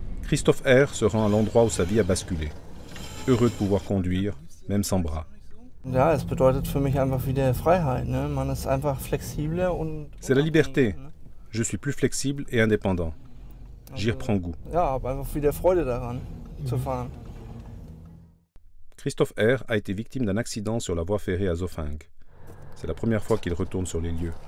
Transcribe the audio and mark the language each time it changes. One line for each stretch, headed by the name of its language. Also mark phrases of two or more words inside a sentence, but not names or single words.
French: Christophe R. se rend à l'endroit où sa vie a basculé. Heureux de pouvoir conduire, même sans bras.
German: Ja, es bedeutet für mich einfach wieder Freiheit, ne? Man ist einfach flexibler und
French: C'est la liberté. Je suis plus flexible et indépendant. J'y reprends goût.
German: Ja, habe einfach wieder Freude daran, zu fahren.
French: Christophe R. a été victime d'un accident sur la voie ferrée à Zofingue. C'est la première fois qu'il retourne sur les lieux.